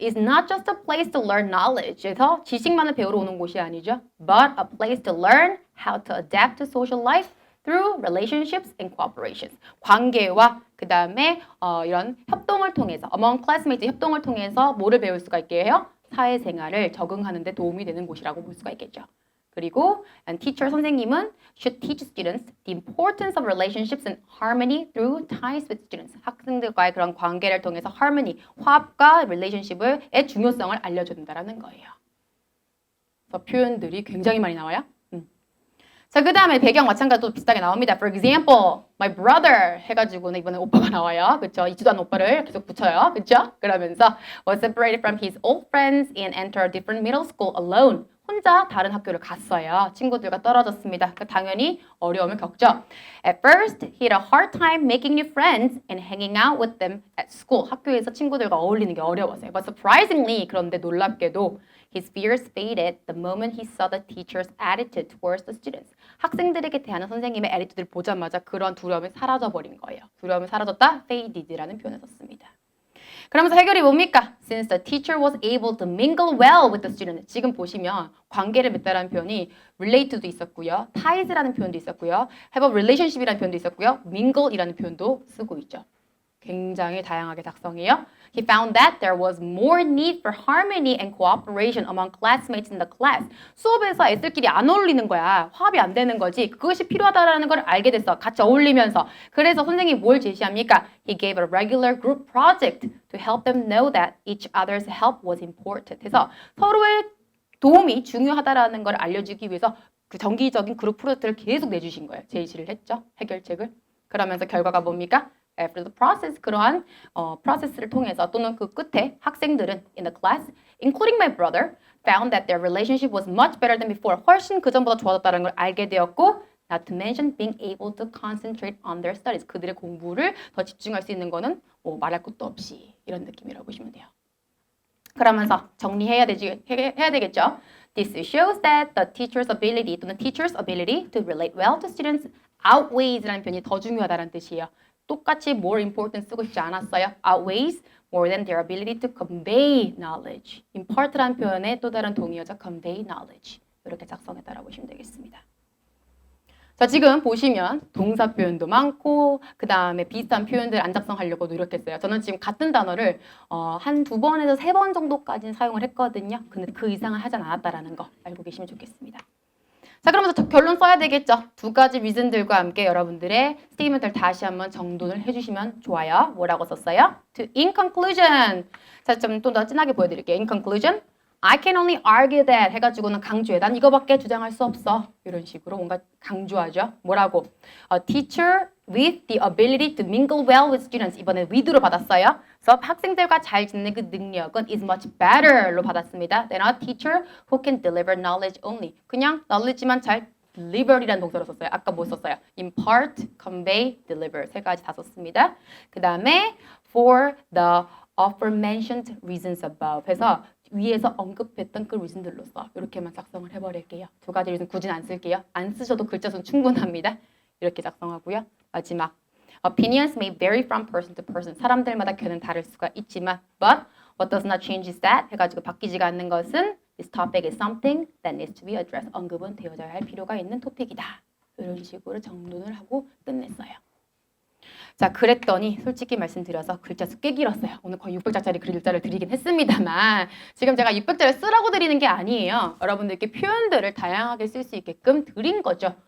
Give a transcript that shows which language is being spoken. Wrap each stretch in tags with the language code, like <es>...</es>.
<en>is not just a place to learn knowledge.</en> <ko>그래서 지식만을 배우러 오는 곳이 아니죠.</ko> <en>but a place to learn how to adapt to social life through relationships and cooperations.</en> <ko>관계와 그 다음에 이런 협동을 통해서</ko> <en>among classmates</en> <ko>협동을 통해서 뭐를 배울 수가 있게 해요? 사회생활을 적응하는 데 도움이 되는 곳이라고 볼 수가 있겠죠. 그리고</ko> <en>and teacher</en> <ko>선생님은</ko> <en>should teach students the importance of relationships and harmony through ties with students.</en> <ko>학생들과의 그런 관계를 통해서 harmony, 화합과 relationship의 중요성을 알려준다라는 거예요. 그래서 표현들이 굉장히 많이 나와요. 자, 그 다음에 배경 마찬가지로 비슷하게 나옵니다.</ko> <en>For example, my brother</en> <ko>해가지고는 이번에 오빠가 나와요. 그쵸? 있지도 않은 오빠를 계속 붙여요. 그쵸? 그러면서</ko> <en>was separated from his old friends and entered a different middle school alone.</en> <ko>혼자 다른 학교를 갔어요. 친구들과 떨어졌습니다. 그러니까 당연히 어려움을 겪죠.</ko> <en>At first, he had a hard time making new friends and hanging out with them at school.</en> <ko>학교에서 친구들과 어울리는 게 어려웠어요.</ko> <en>But surprisingly,</en> <ko>그런데 놀랍게도</ko> <en>his fears faded the moment he saw the teacher's attitude towards the students.</en> <ko>학생들에게 대하는 선생님의 attitude를 보자마자 그런 두려움이 사라져버린 거예요. 두려움이 사라졌다, faded라는 표현을 썼습니다. 그러면서 해결이 뭡니까?</ko> <en>Since the teacher was able to mingle well with the student.</en> <ko>지금 보시면 관계를 맺다라는 표현이 relate도 있었고요. ties라는 표현도 있었고요. have a relationship이라는 표현도 있었고요. mingle이라는 표현도 쓰고 있죠. 굉장히 다양하게 작성해요.</ko> <en>He found that there was more need for harmony and cooperation among classmates in the class.</en> <ko>수업에서 애들끼리 안 어울리는 거야. 화합이 안 되는 거지. 그것이 필요하다라는 걸 알게 됐어. 같이 어울리면서. 그래서 선생님이 뭘 제시합니까?</ko> <en>He gave a regular group project to help them know that each other's help was important.</en> <ko>그래서 서로의 도움이 중요하다라는 걸 알려주기 위해서 그 정기적인 그룹 프로젝트를 계속 내주신 거예요. 제시를 했죠. 해결책을. 그러면서 결과가 뭡니까?</ko> <en>After the process,</en> <ko>그러한 프로세스를 통해서 또는 그 끝에 학생들은</ko> <en>in the class, including my brother, found that their relationship was much better than before.</en> <ko>훨씬 그 전보다 좋아졌다는 걸 알게 되었고,</ko> <en>not to mention being able to concentrate on their studies.</en> <ko>그들의 공부를 더 집중할 수 있는 거는 말할 것도 없이 이런 느낌이라고 보시면 돼요. 그러면서 정리해야 되겠죠.</ko> <en>This shows that the teacher's ability</en> <ko>또는</ko> <en>teacher's ability to relate well to students outweights라는</en> <ko>표현이 더 중요하다는 뜻이에요. 똑같이 more important 쓰고 싶지 않았어요.</ko> <en>outweighs more than their ability to convey knowledge.</en> <ko>impart라는 표현의 또 다른 동의어죠.</ko> <en>convey knowledge.</en> <ko>이렇게 작성했다라고 보시면 되겠습니다. 자, 지금 보시면 동사 표현도 많고 그 다음에 비슷한 표현들 안 작성하려고 노력했어요. 저는 지금 같은 단어를 한 2번에서 3번 정도까지는 사용을 했거든요. 근데 그 이상은 하진 않았다라는 거 알고 계시면 좋겠습니다. 자, 그러면서 결론 써야 되겠죠. 두 가지 리즌들과 함께 여러분들의 스테이트먼트를 다시 한번 정돈을 해주시면 좋아요. 뭐라고 썼어요? In conclusion. 자, 좀 또 더 진하게 보여드릴게요.</ko> <en>In conclusion, I can only argue that</en> <ko>해가지고는 강조해. 난 이거밖에 주장할 수 없어. 이런 식으로 뭔가 강조하죠. 뭐라고?</ko> <en>A teacher with the ability to mingle well with students.</en> <ko>이번에 with로 받았어요. 그래서 학생들과 잘 지내는 그 능력은 is much better로 받았습니다.</ko> <en>Than a teacher who can deliver knowledge only.</en> <ko>그냥 knowledge만 잘 deliver이라는 동사로 썼어요. 아까 뭐 썼어요? impart, convey, deliver. 세 가지 다 썼습니다. 그 다음에</ko> <en>for the aforementioned reasons above</en> <ko>해서 위에서 언급했던 그 리즌들로서 이렇게만 작성을 해버릴게요. 두 가지 리즌 굳이 안 쓸게요. 안 쓰셔도 글자 수는 충분합니다. 이렇게 작성하고요.</ko> <en>마지막 Opinions may vary from person to person.</en> <ko>사람들마다 견해는 다를 수가 있지만</ko> <en>but what does not change is that</en> <ko>해가지고 바뀌지가 않는 것은</ko> <en>this topic is something that needs to be addressed.</en> <ko>언급은 되어져야 할 필요가 있는 토픽이다. 이런 식으로 정돈을 하고 끝냈어요. 자, 그랬더니 솔직히 말씀드려서 글자 수 꽤 길었어요. 오늘 거의 600자짜리 글자를 드리긴 했습니다만 지금 제가 600자를 쓰라고 드리는 게 아니에요. 여러분들께 표현들을 다양하게 쓸 수 있게끔 드린 거죠.</ko>